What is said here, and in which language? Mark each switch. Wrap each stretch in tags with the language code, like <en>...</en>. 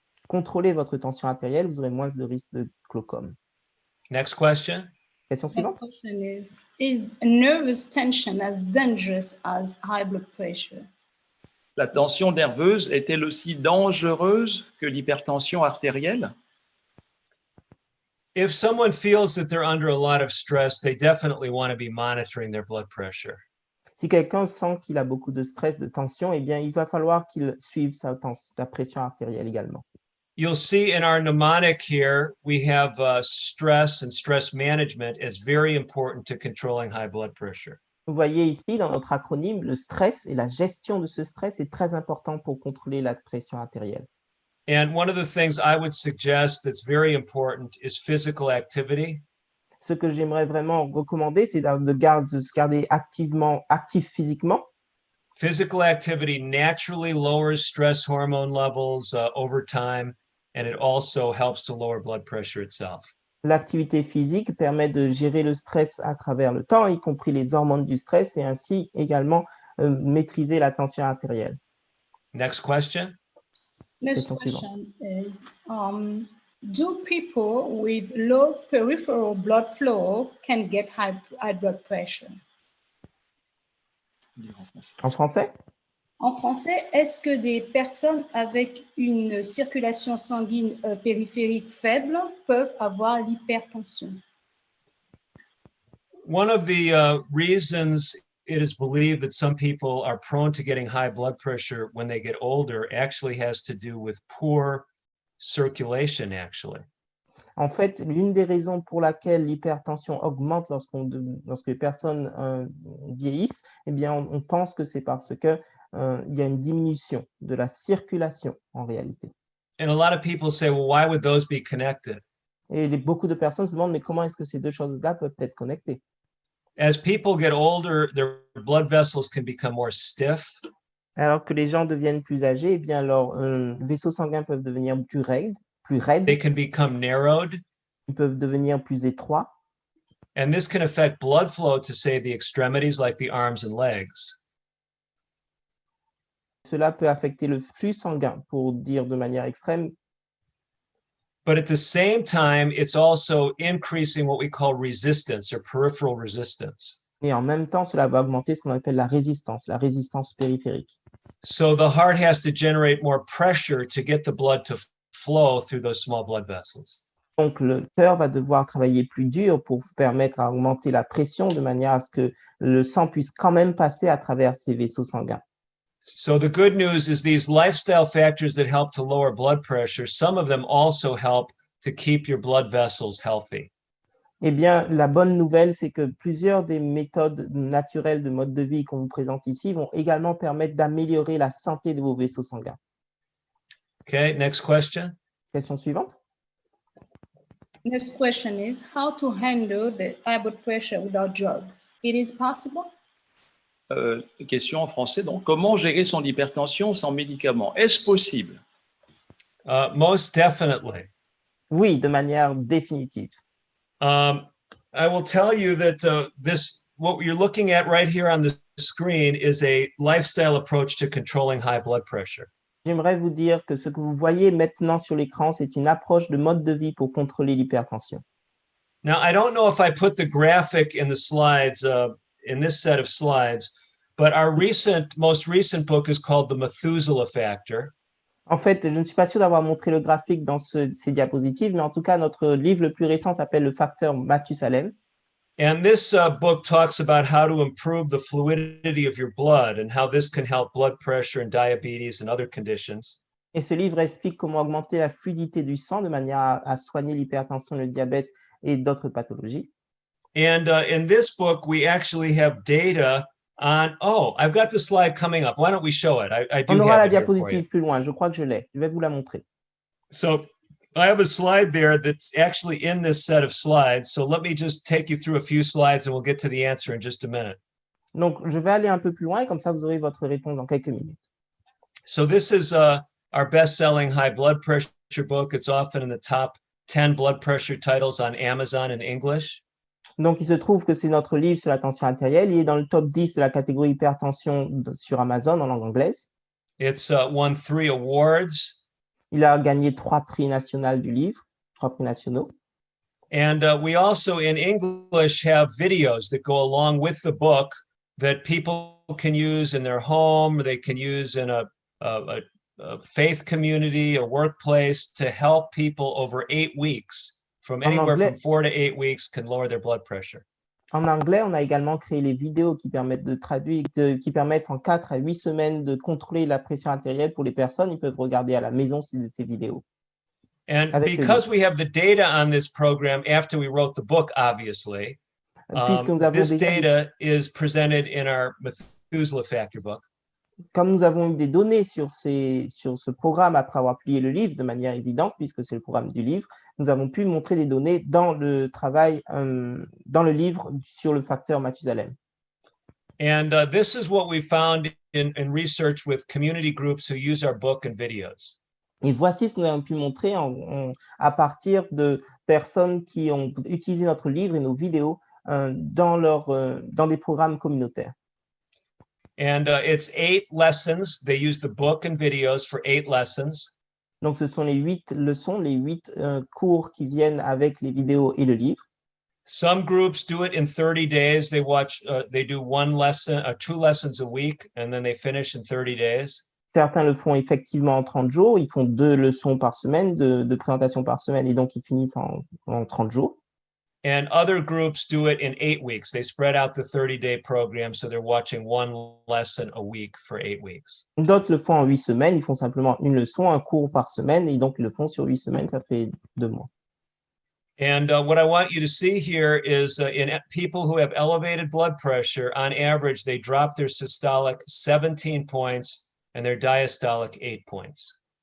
<fr>Contrôlez votre tension artérielle, vous aurez moins de risque de glaucome.</fr> <en>Next question.</en> <fr>Question suivante.</fr> <en>Next question is nervous tension as dangerous as high blood pressure?</en> <fr>La tension nerveuse est-elle aussi dangereuse que l'hypertension artérielle?</fr> <en>If someone feels that they're under a lot of stress, they definitely want to be monitoring their blood pressure.</en> <fr>Si quelqu'un sent qu'il a beaucoup de stress, de tension, eh bien, il va falloir qu'il suive sa pression artérielle également.</fr> <en>You'll see in our mnemonic here, we have stress and stress management as very important to controlling high blood pressure.</en> <fr>Vous voyez ici, dans notre acronyme, le stress et la gestion de ce stress est très important pour contrôler la pression artérielle.</fr> <en>And one of the things I would suggest that's very important is physical activity.</en> <fr>Ce que j'aimerais vraiment recommander, c'est de se garder actif physiquement.</fr> <en>Physical activity naturally lowers stress hormone levels over time, and it also helps to lower blood pressure itself.</en> <fr>L'activité physique permet de gérer le stress à travers le temps, y compris les hormones du stress, et ainsi également maîtriser la tension artérielle.</fr> <en>Next question. Next question is, do people with low peripheral blood flow can get high blood pressure?</en> <fr>En français? En français, est-ce que des personnes avec une circulation sanguine périphérique faible peuvent avoir l'hypertension?</fr> <en>One of the reasons it is believed that some people are prone to getting high blood pressure when they get older actually has to do with poor circulation, actually.</en> <fr>En fait, l'une des raisons pour laquelle l'hypertension augmente lorsque les personnes vieillissent, eh bien, on pense que c'est parce que il y a une diminution de la circulation en réalité.</fr> <en>And a lot of people say, well, why would those be connected?</en> <fr>Et beaucoup de personnes se demandent, mais comment est-ce que ces deux choses-là peuvent être connectées?</fr> <en>as people get older, their blood vessels can become more stiff.</en> <fr>Alors que les gens deviennent plus âgés, eh bien leurs vaisseaux sanguins peuvent devenir plus raides,</fr> <en>They can become narrowed.</en> <fr>ils peuvent devenir plus étroits.</fr> <en>And this can affect blood flow to, say, the extremities like the arms and legs.</en> <fr>Cela peut affecter le flux sanguin, pour dire de manière extrême.</fr> <en>But at the same time, it's also increasing what we call resistance or peripheral resistance.</en> <fr>Et en même temps, cela va augmenter ce qu'on appelle la résistance périphérique.</fr> <en>So the heart has to generate more pressure to get the blood to flow through those small blood vessels.</en> <fr>Donc, le cœur va devoir travailler plus dur pour permettre à augmenter la pression de manière à ce que le sang puisse quand même passer à travers ces vaisseaux sanguins.</fr> <en>So the good news is these lifestyle factors that help to lower blood pressure, some of them also help to keep your blood vessels healthy.</en> <fr>Eh bien, la bonne nouvelle, c'est que plusieurs des méthodes naturelles de mode de vie qu'on vous présente ici vont également permettre d'améliorer la santé de vos vaisseaux sanguins.</fr> <en>Okay, next question.</en> <fr>Question suivante.</fr> <en>Next question is how to handle the high blood pressure without drugs. It is possible?</en> <fr>Question en français, donc, comment gérer son hypertension sans médicaments? Est-ce possible?</fr> <en>Most definitely.</en> <fr>Oui, de manière définitive.</fr> <en>I will tell you that what you're looking at right here on the screen is a lifestyle approach to controlling high blood pressure.</en> <fr>J'aimerais vous dire que ce que vous voyez maintenant sur l'écran, c'est une approche de mode de vie pour contrôler l'hypertension.</fr> <en>Now, I don't know if I put the graphic in the slides, in this set of slides, but our most recent book is called The Methuselah Factor.</en> <fr>En fait, je ne suis pas sûr d'avoir montré le graphique dans ces diapositives, mais en tout cas, notre livre le plus récent s'appelle le facteur Mathusalem.</fr> <en>And this book talks about how to improve the fluidity of your blood and how this can help blood pressure and diabetes and other conditions.</en> <fr>Et ce livre explique comment augmenter la fluidité du sang de manière à soigner l'hypertension, le diabète et d'autres pathologies.</fr> <en>And in this book, we actually have data on, I've got the slide coming up. Why don't we show it? I do</en> <fr>On aura la</fr> <en>have it here for you.</en> <fr>diapositive plus loin, je crois que je l'ai. Je vais vous la montrer.</fr> <en>So I have a slide there that's actually in this set of slides. So let me just take you through a few slides and we'll get to the answer in just a minute.</en> <fr>Donc, je vais aller un peu plus loin et comme ça, vous aurez votre réponse dans quelques minutes.</fr> <en>So this is our best-selling high blood pressure book. It's often in the top 10 blood pressure titles on Amazon in English.</en> <fr>Donc, il se trouve que c'est notre livre sur la tension artérielle. Il est dans le top 10 de la catégorie hypertension sur Amazon en langue anglaise.</fr> <en>It's won 3 awards.</en> <fr>Il a gagné 3 prix nationaux du livre, 3 prix nationaux.</fr> <en>And we also in English have videos that go along with the book that people can use in their home, they can use in a faith community, a workplace to help people over 8 weeks. From anywhere from 4 to 8 weeks can lower their blood pressure.</en> <fr>En anglais, on a également créé les vidéos qui permettent de traduire, qui permettent en 4 à 8 semaines de contrôler la pression artérielle pour les personnes. Ils peuvent regarder à la maison ces vidéos.</fr> <en>And because we have the data on this program after we wrote the book, obviously, this data is presented in our Methuselah Factor book.</en> <fr>Comme nous avons eu des données sur ce programme après avoir publié le livre de manière évidente, puisque c'est le programme du livre, nous avons pu montrer des données dans le travail, dans le livre sur le facteur Mathusalem.</fr> <en>And this is what we found in research with community groups who use our book and videos.</en> <fr>Et voici ce que nous avons pu montrer à partir de personnes qui ont utilisé notre livre et nos vidéos dans des programmes communautaires.</fr> <en>And it's 8 lessons. They use the book and videos for 8 lessons.</en> <fr>Donc, ce sont les 8 leçons, les 8 cours qui viennent avec les vidéos et le livre.</fr> <en>Some groups do it in 30 days. They do 1 lesson, 2 lessons a week, and then they finish in 30 days.</en> <fr>Certains le font effectivement en 30 jours. Ils font 2 leçons par semaine, de présentation par semaine, et donc ils finissent en 30 jours.</fr> <en>And other groups do it in 8 weeks. They spread out the 30-day program, so they're watching 1 lesson a week for 8 weeks.</en> <fr>D'autres le font en 8 semaines. Ils font simplement une leçon, un cours par semaine, et donc ils le font sur 8 semaines. Ça fait 2 mois.</fr> <en>And what I want you to see here is in people who have elevated blood pressure, on average, they drop their systolic 17 points and their diastolic 8 points.</en>